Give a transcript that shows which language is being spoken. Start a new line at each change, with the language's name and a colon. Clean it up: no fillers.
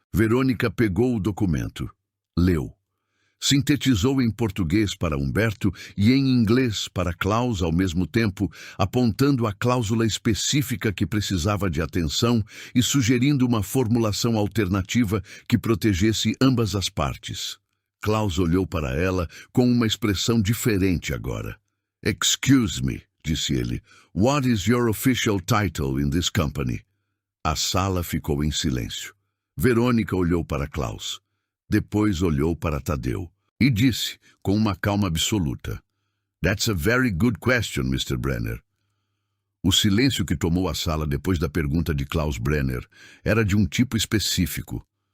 Portuguese: Verônica pegou o documento. Leu. Sintetizou em português para Humberto e em inglês para Klaus ao mesmo tempo, apontando a cláusula específica que precisava de atenção e sugerindo uma formulação alternativa que protegesse ambas as partes. Klaus olhou para ela com uma expressão diferente agora.
English: Excuse me,
Portuguese: disse ele.
English: What is your official title in this company?
Portuguese: A sala ficou em silêncio. Verônica olhou para Klaus. Depois olhou para Tadeu e disse, com uma calma absoluta,
English: That's a very good question, Mr. Brenner.
Portuguese: O silêncio que tomou a sala depois da pergunta de Klaus Brenner era de um tipo específico.